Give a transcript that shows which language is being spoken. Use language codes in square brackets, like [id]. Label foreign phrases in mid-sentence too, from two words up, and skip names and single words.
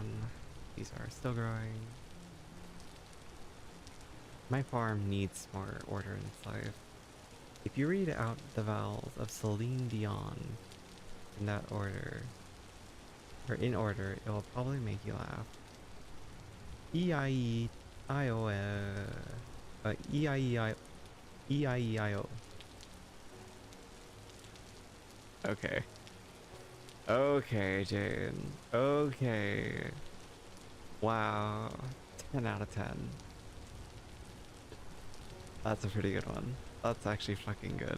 [en] These are still growing. My farm needs more order in its life. If you read out the vowels of Celine Dion in that order, or in order, it will probably make you laugh. E-I-E-I-O, E-I-E-I, E-I-E-I-O. Okay. Okay, Jane. Okay. Wow. 10 out of 10. That's a pretty good one. That's actually fucking good.